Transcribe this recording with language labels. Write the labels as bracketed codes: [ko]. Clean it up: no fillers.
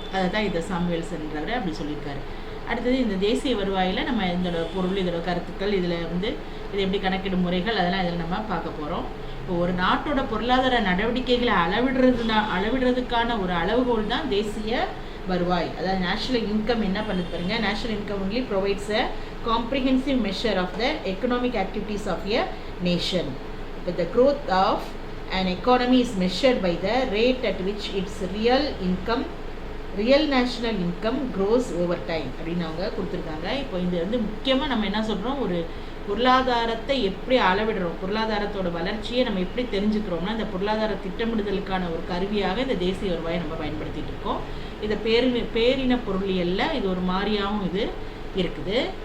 [ta] அதை தான் இதை சாமுவேல்சன்றவர் அப்படி சொல்லியிருக்காரு. அடுத்தது இந்த தேசிய வருவாயில் நம்ம இதோட பொருள், இதோட கருத்துக்கள், இதில் இது எப்படி கணக்கிடும் முறைகள், அதெல்லாம் இதில் நம்ம பார்க்க போகிறோம். இப்போ ஒரு நாட்டோட பொருளாதார நடவடிக்கைகளை அளவிடுறதுக்கான ஒரு அளவுகோல் தான் தேசிய வருவாய். அதாவது நேஷனல் இன்கம் என்ன பண்ணுது பாருங்க. [en] National income only provides a comprehensive measure of the economic activities of a nation. The growth of an economy is measured by the rate at which its real national income grows over time [ta] அப்படின்னு அவங்க கொடுத்துருக்காங்க. இப்போ இது முக்கியமாக நம்ம என்ன சொல்கிறோம், ஒரு பொருளாதாரத்தை எப்படி அளவிடுறோம், பொருளாதாரத்தோட வளர்ச்சியை நம்ம எப்படி தெரிஞ்சுக்கிறோம்னா இந்த பொருளாதார திட்டமிடுதலுக்கான ஒரு கருவியாக இந்த தேசிய வருவாயை நம்ம பயன்படுத்திகிட்டு இருக்கோம். இதை பேரின பொருளியல்ல இது ஒரு மாதிரியாகவும் இது இருக்குது.